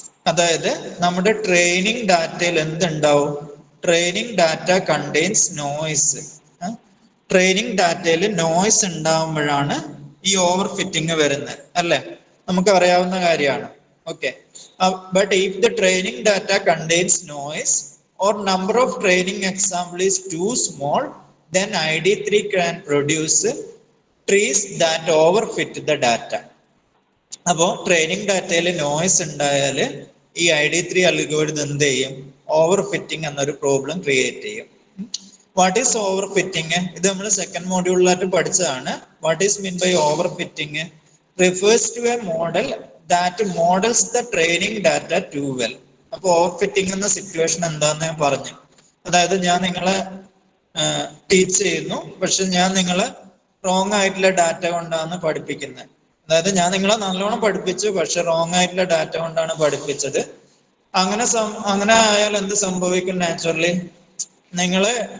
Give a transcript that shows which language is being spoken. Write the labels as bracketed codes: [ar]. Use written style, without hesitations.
[ml] അതായത് നമ്മുടെ ട്രെയിനിങ് ഡാറ്റയിൽ എന്തുണ്ടാവും? [en] Training data contains noise. [ml] Training ഡാറ്റയിൽ നോയ്സ് ഉണ്ടാവുമ്പോഴാണ് ഈ ഓവർ ഫിറ്റിംഗ് വരുന്നത് അല്ലെ, നമുക്ക് അറിയാവുന്ന കാര്യമാണ്. [en] Okay, but if the training data contains noise or number of training example is too small, then ID3 can produce trees that overfit the data. [ml] അപ്പോൾ training ഡാറ്റയിൽ noise ഉണ്ടായാൽ ഈ ID3 അൽഗോരിതം എന്ത് ചെയ്യും? ഓവർ ഫിറ്റിംഗ് എന്നൊരു problem create ചെയ്യും. [en] What is overfitting? [ml] ഇത് നമ്മൾ സെക്കൻഡ് മോഡ്യൂളിലായിട്ട് പഠിച്ചതാണ്. [en] What is mean by overfitting? [ml] Refers to A model [en] that models the training data too well. [ml] അപ്പോൾ ഓവർ ഫിറ്റിംഗ് എന്ന സിറ്റുവേഷൻ എന്താന്ന് ഞാൻ പറഞ്ഞു. അതായത് ഞാൻ നിങ്ങളെ ടീച്ച് ചെയ്യുന്നു, പക്ഷെ ഞാൻ നിങ്ങളെ റോങ് ആയിട്ടുള്ള ഡാറ്റ കൊണ്ടാണ് പഠിപ്പിക്കുന്നത്. അതായത് ഞാൻ നിങ്ങളെ നല്ലോണം പഠിപ്പിച്ചു, പക്ഷെ റോങ് ആയിട്ടുള്ള ഡാറ്റ കൊണ്ടാണ് പഠിപ്പിച്ചത്. അങ്ങനെ ആയാൽ എന്ത് സംഭവിക്കും? നാച്ചുറലി നിങ്ങള്